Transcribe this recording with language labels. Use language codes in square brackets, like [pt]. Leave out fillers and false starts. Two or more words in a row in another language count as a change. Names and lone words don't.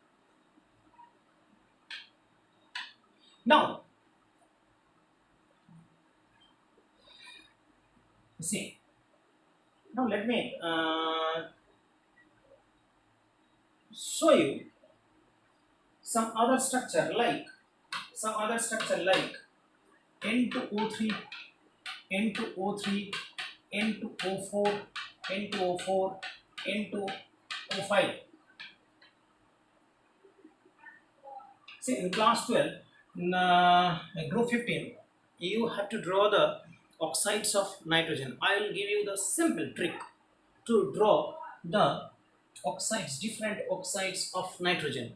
[en] Now, see. Now let me show you some other structure like N2O3, N2O3, N2O4, N2O4, N2O5. See, in class 12, in group 15, you have to draw the oxides of nitrogen. I will give you the simple trick to draw the oxides, different oxides of nitrogen.